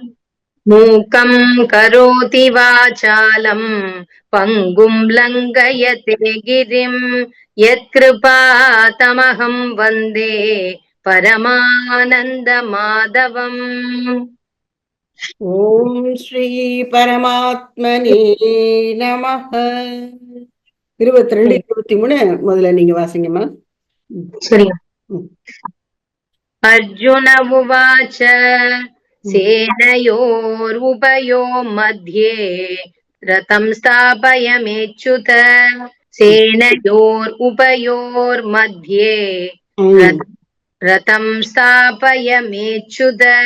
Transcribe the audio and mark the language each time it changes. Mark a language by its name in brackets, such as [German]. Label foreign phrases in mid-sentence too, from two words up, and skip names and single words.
[Sanskrit] मूकम् करोति वाचालम् पङ्गुम् लङ्घयते गिरिम् यत्कृपातमहं वन्दे परमानन्दमाधवम्. ॐ श्री परमात्मने नमः. [Tamil] 22, 23 முதல்ல நீங்க வாசிங்கம்மா. சரி. [Sanskrit] अर्जुन उवाच सेनयोरुभयो मध्ये रथं स्थापयमेच्युत. सेनयोरुभयोर्मध्ये रथं स्थापयमेच्युत.